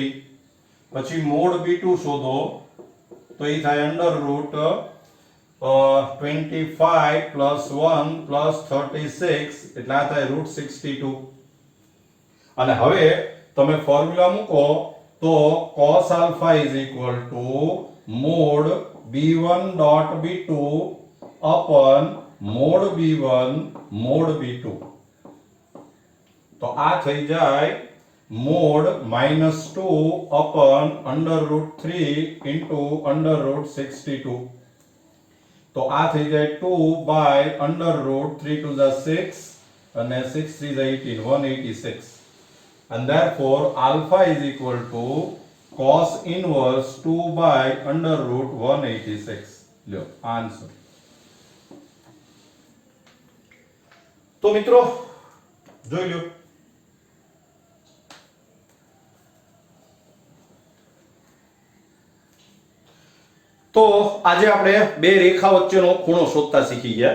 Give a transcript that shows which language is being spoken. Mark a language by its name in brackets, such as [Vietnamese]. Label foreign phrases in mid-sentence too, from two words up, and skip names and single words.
[Gujarati] પછી મોડ b2 શોધો તો એ થાય [English] under root [Gujarati] 25 + 1 + 36 એટલે આ થાય √62. અને હવે તમે ફોર્મ્યુલા મૂકો તો [English] cos alpha = mod b1 dot b2 upon mod b1 mod b2. [Gujarati] તો આ થઈ જાય [English] mod -2 upon under root 3 into under root 62. [Gujarati] તો આ થઈ જાય [English] 2 by under root 3 to the 6 [Gujarati] અને 6 3 is 18 186. [English] And therefore alpha is equal to cos inverse 2 by under root 186. [Gujarati] લ્યો આન્સર. તો મિત્રો જોઈ લો. તો આજે આપણે બે રેખા વચ્ચેનો ખૂણો શોધતા શીખી ગયા.